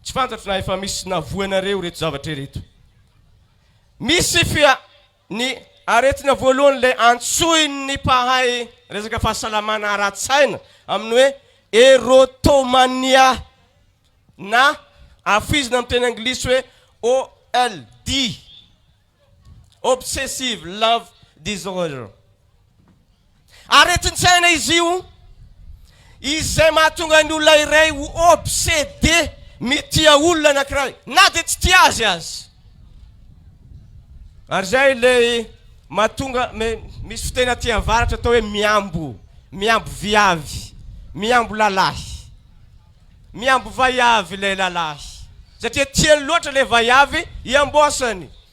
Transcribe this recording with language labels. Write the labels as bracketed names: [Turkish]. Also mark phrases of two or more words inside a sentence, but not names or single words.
[Malagasy] tsy fantatro na efa misy navoanareo reto zavatra reto. Misy fia ny aretina voalohany le antsoin'ny mpahay resaka fahasalamana ara-tsaina amin'ny hoe erotomania na afizina amin'ny teny anglisy hoe OLD, [English] obsessive love disorder. [Malagasy] Aretin-tsaina izy io izay mahatonga ny olona iray ho obsédé mitia olona anankiray na dia tsy tia azy. Ary zay le mahatonga misy fiteny aty avaratra atao hoe miambo viavy, miambo lalahy, miambo vaiavy le lalahy satria tiany loatra le vaiavy iambosany.